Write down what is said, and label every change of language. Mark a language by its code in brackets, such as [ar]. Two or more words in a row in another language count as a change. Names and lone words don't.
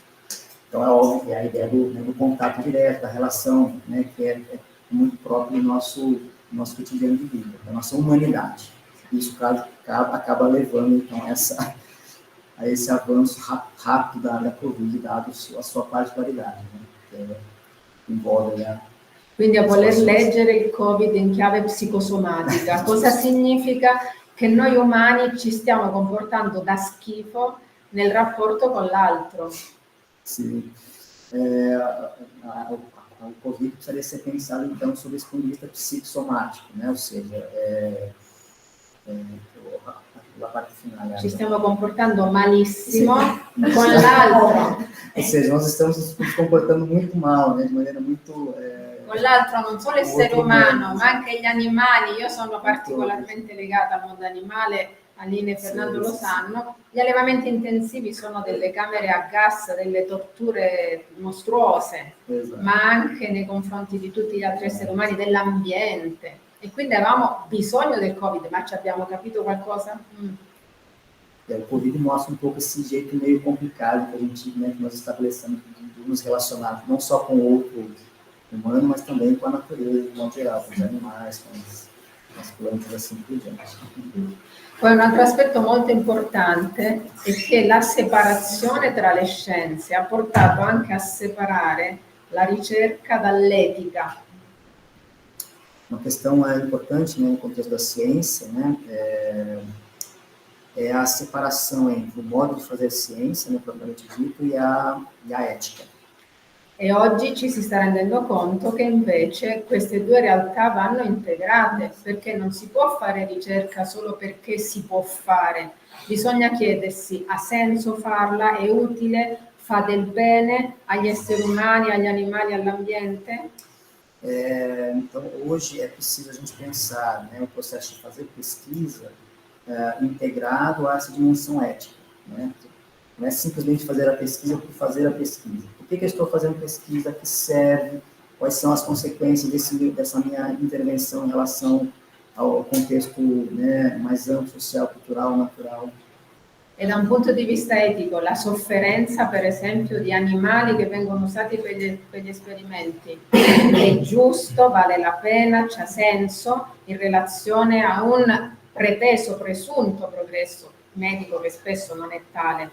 [pt] Então, é óbvio que é a ideia do contato direto, da relação, né, que é muito próprio do nosso cotidiano de vida, da nossa humanidade. Isso acaba levando, então, a esse avanço rápido da Covid, dado a sua particolaridade, né, que envolve [it] Quindi a voler leggere il Covid in chiave psicosomatica, cosa significa? Che noi umani ci stiamo comportando da schifo nel rapporto con l'altro. [pt] Sim. O Covid precisaria ser pensado, então, sob esse ponto de vista psicossomático, né? Ou seja, a parte final. [it] Ci stiamo comportando malissimo con l'altro. [pt] Ou seja, nós estamos nos comportando muito mal, né? De maneira muito... [it] con l'altro, non solo l'essere umano, ma anche gli animali. Io sono particolarmente legata al mondo animale Aline e Fernando lo sanno, gli allevamenti intensivi sono delle camere a gas, delle torture mostruose, ma anche nei confronti di tutti gli altri esseri umani, dell'ambiente. E quindi avevamo bisogno del Covid, ma ci abbiamo capito qualcosa? [pt] O Covid mostra pouco esse jeito meio complicado que a gente, né, que nós estabelecemos de nos relacionar não só com o outro humano, mas também com a natureza, de modo geral, com os animais, com as plantas, assim por diante. [it] Poi un altro aspetto molto importante è che la separazione tra le scienze ha portato anche a separare la ricerca dall'etica. [pt] Uma questão importante, né, no contexto da ciência, né, é a separação entre o modo di fazer ciência, né, propriamente dito, e a ética. [it] E oggi ci si sta rendendo conto che invece queste due realtà vanno integrate, perché non si può fare ricerca solo perché si può fare. Bisogna chiedersi: ha senso farla? È utile? Fa del bene agli esseri umani, agli animali, all'ambiente? [pt] Então, hoje é preciso a gente pensar, né, o processo de fazer pesquisa integrado a essa dimensão ética, né? Não é simplesmente fazer a pesquisa por fazer a pesquisa. Por que eu estou fazendo pesquisa? Que serve? Quais são as consequências dessa minha intervenção em relação ao contexto, né, mais amplo, social, cultural, natural? [it] E da un punto di vista etico, la sofferenza, per esempio, di animali che vengono usati per gli esperimenti è giusto, vale la pena, c'ha senso in relazione a un presunto progresso medico che spesso non è tale.